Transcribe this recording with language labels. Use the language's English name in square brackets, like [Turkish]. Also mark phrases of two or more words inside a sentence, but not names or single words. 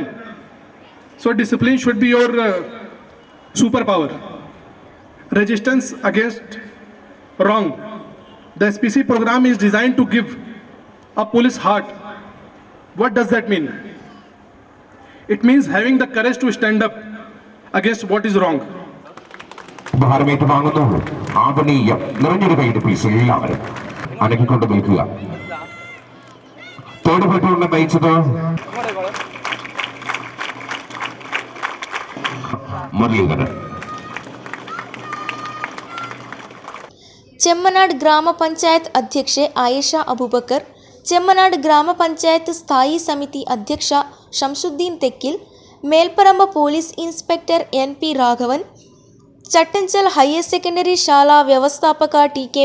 [English] So discipline should be your superpower. Resistance against wrong. The SPC program is designed to give a police heart. What does that mean? It means having the courage to stand up against what is wrong. [Malayalam] ഉപഹാരമേറ്റ് വാങ്ങുന്നു. ആദരണീയം നിറഞ്ഞൊരു കൈയുടെ പീസ് എല്ലാവരും അനക്കിക്കൊണ്ട് നിൽക്കുക. [English] third platoon [Malayalam] നയിച്ചത് മുരളീധരൻ. [Kannada] ಚೆಮ್ಮನಾಡ್ ಗ್ರಾಮ ಪಂಚಾಯತ್ ಅಧ್ಯಕ್ಷೆ ಆಯೇಷಾ ಅಬೂಬಕರ್, ಚೆಮ್ಮನಾಡ್ ಗ್ರಾಮ ಪಂಚಾಯತ್ ಸ್ಥಾಯಿ ಸಮಿತಿ ಅಧ್ಯಕ್ಷ ಶಂಸುದ್ದೀನ್ ತೆಕ್ಕಿಲ್, ಮೇಲ್ಪರಂಬ ಪೊಲೀಸ್ ಇನ್ಸ್ಪೆಕ್ಟರ್ ಎನ್.ಪಿ. ರಾಘವನ್, ಚಟ್ಟಂಚಲ್ ಹೈಯರ್ ಸೆಕೆಂಡರಿ ಶಾಲಾ ವ್ಯವಸ್ಥಾಪಕ ಟಿ.ಕೆ.